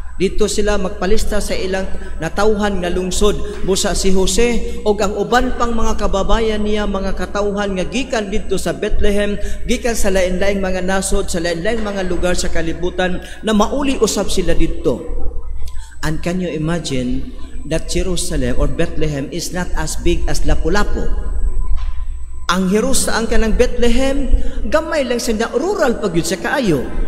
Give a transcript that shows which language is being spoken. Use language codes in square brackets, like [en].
[ceb] Dito sila magpalista sa ilang natawhan nga lungsod. Busa si Jose o ang uban pang mga kababayan niya, mga katawhan nga gikan dito sa Bethlehem, gikan sa lain-laing mga nasod, sa lain-laing mga lugar sa kalibutan, na mauli usab sila dito. [en] And can you imagine that Jerusalem or Bethlehem is not as big as Lapu-Lapu? [ceb] Ang Jerusalem kanang Bethlehem, gamay lang sa rural pag yun sa kaayo.